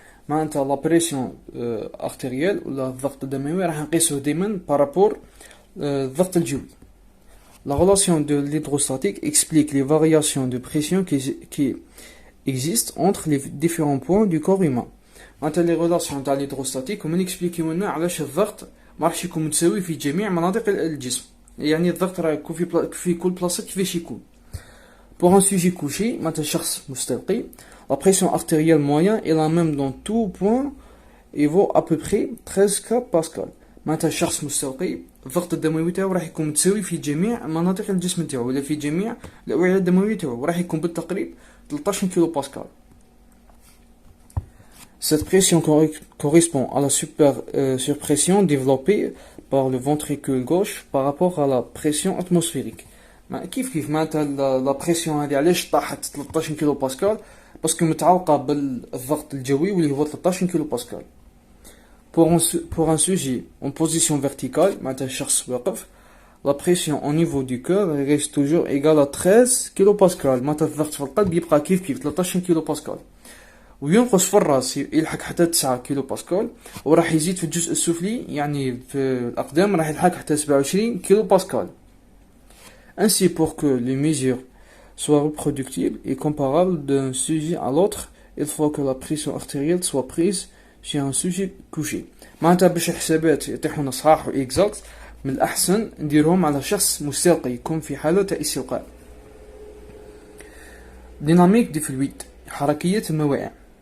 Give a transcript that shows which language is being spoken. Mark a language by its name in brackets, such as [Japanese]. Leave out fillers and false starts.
[Arabic] معناتها [French] la pression artérielle [Arabic] ولا الضغط الدموي راح نقيسوه ديما بارابور الضغط الجوي. [French] La relation de l'hydrostatique explique les variations de pression qui existent entre les différents points du corps humain. [Arabic] معناتها لي ريلاسيون تاع الهيدروستاتيك هما نكسبليكيو لنا علاش الضغط ما راحش يكون متساوي في جميع مناطق الجسم. يعني الضغط راه يكون في كل بلاصه كيفاش يكون. [French] Pour un sujet couché, [Arabic] معناتها شخص مستلقي، [French] la pression artérielle moyenne est la même dans tout point et vaut à peu près 13 pascal. [Arabic] معناتها شخص مستلقي الضغط الدموي تاعو راح يكون متساوي في جميع مناطق الجسم تاعو ولا في جميع الأوعية الدموية تاعو، راح يكون بالتقريب 13 كيلو باسكال. [French] Cette pression correspond à la surpression développée par le ventricule gauche par rapport à la pression atmosphérique. [Arabic] كيف معناتها لا بريسيون هذه علاش طاحت 13 كيلو باسكال؟ باسكو متعلقه بالضغط الجوي واللي هو 13 كيلو باسكال. [French] Pour un sujet en position verticale, [Arabic] معناتها شخص واقف، [French] la pression au niveau du cœur reste toujours égale à 13 كيلو باسكال. [Arabic] معناتها الضغط في القلب يبقى كيف 13 كيلو باسكال، وينقص في الراس يلحق حتى 9 كيلو باسكال، وراح يزيد في الجزء السفلي يعني في الأقدام راح يلحق حتى 27 كيلو باسكال. [French] Ainsi, pour que les mesures soient reproductibles et comparables d'un sujet à l'autre, il faut que la pression artérielle soit prise chez un sujet couché. [Arabic] معناتها باش الحسابات يطيحونا صحاح وإكزاكت من الأحسن نديرهم على شخص مستلقي يكون في حالة استلقاء. ديناميك دي فلويد حركية الموائع.